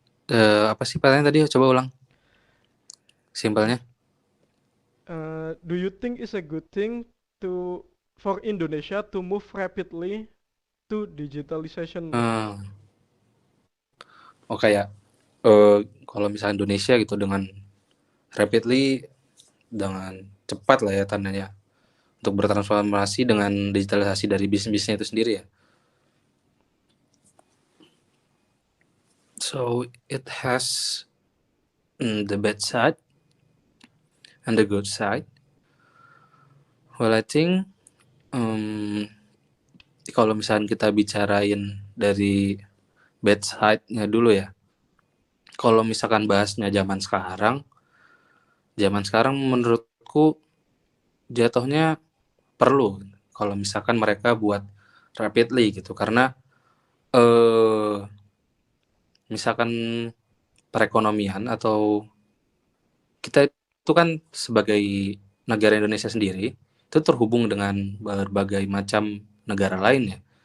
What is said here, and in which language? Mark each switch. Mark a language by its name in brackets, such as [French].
[Indonesian] Eh apa sih pertanyaan tadi? Coba ulang. Simpelnya. [English] Do you think it's a good thing to for Indonesia to move rapidly to digitalization. [Indonesian] Kayak kalau misalnya Indonesia gitu dengan rapidly, dengan cepat lah ya tandanya untuk bertransformasi dengan digitalisasi dari bisnisnya itu sendiri ya. [English] So it has the bad side and the good side. Well, I think [Indonesian] kalau misalnya kita bicarain dari bad side-nya dulu ya. Kalau misalkan bahasnya zaman sekarang menurutku jatuhnya perlu kalau misalkan mereka buat rapidly gitu, karena misalkan perekonomian atau kita itu kan sebagai negara Indonesia sendiri itu terhubung dengan berbagai macam negara lain ya.